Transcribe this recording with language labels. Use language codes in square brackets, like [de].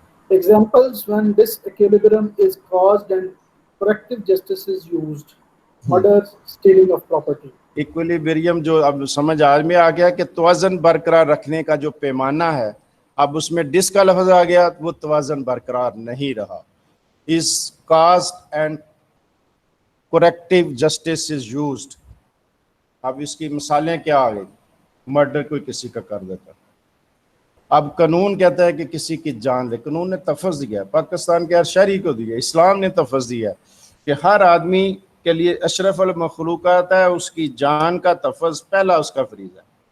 [en] Examples when disequilibrium is caused and corrective justice is used. Murder, stealing of property. [ur] Equilibrium جو اب سمجھ آج میں آ گیا کہ توازن برقرار رکھنے کا جو پیمانہ ہے, اب اس میں ڈس کا لفظ آ گیا, وہ توازن برقرار نہیں رہا. [en] is caused and corrective justice is used. [ur] اب اس کی مثالیں کیا آ گئی؟ مرڈر کوئی کسی کا کر دیتا, اب قانون کہتا ہے کہ کسی کی جان دے. قانون نے تحفظ دیا, پاکستان کے ہر شہری کو دیا, اسلام نے تحفظ دیا کہ ہر آدمی کے لیے اشرف المخلوقات ہے, اس کی جان کا تحفظ پہلا اس کا فریضہ ہے.